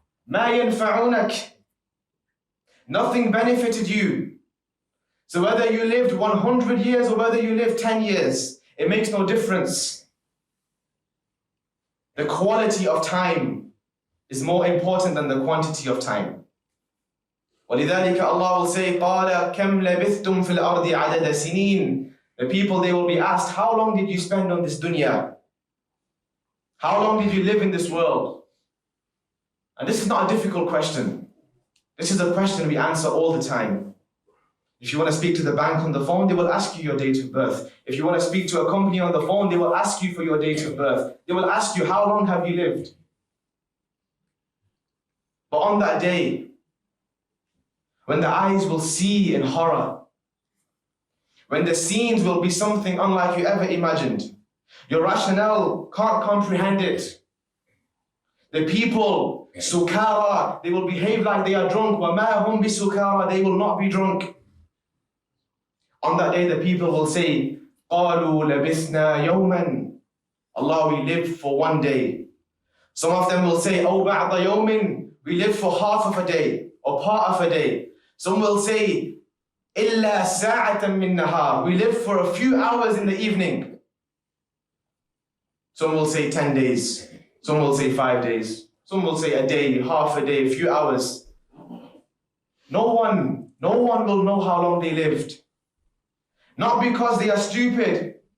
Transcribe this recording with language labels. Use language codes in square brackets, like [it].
[ar] مَا يَنْفَعُونَكَ. [en] Nothing benefited you. So whether you lived 100 years or whether you lived 10 years, it makes no difference. The quality of time is more important than the quantity of time. [ar] وَلِذَلِكَ [en] Allah will say, [ar] قَالَ كَمْ لَبِثْتُمْ فِي الْأَرْضِ عَدَدَ سِنِينَ. [en] The people, they will be asked, how long did you spend on this dunya? How long did you live in this world? And this is not a difficult question. This is a question we answer all the time. If you want to speak to the bank on the phone, they will ask you your date of birth. If you want to speak to a company on the phone, they will ask you for your date of birth. They will ask you, how long have you lived? But on that day, when the eyes will see in horror, when the scenes will be something unlike you ever imagined, your rationale can't comprehend it. The people, sukara, they will behave like they are drunk. [ar] وَمَا هُمْ بِسُكَارَ. [en] They will not be drunk. On that day, the people will say, [ar] قَالُوا لَبِثْنَا يَوْمًا. [en] Allah, we lived for 1 day. Some of them will say, [ar] أَوْ بَعْضَ يَوْمٍ. [en] We lived for half of a day or part of a day. Some will say, [ar] إِلَّا سَاعَةً مِّن نَهَارٍ. [en] We lived for a few hours in the evening. Some will say 10 days. Some will say 5 days. Some will say a day, half a day, a few hours. No one will know how long they lived. Not because they are stupid.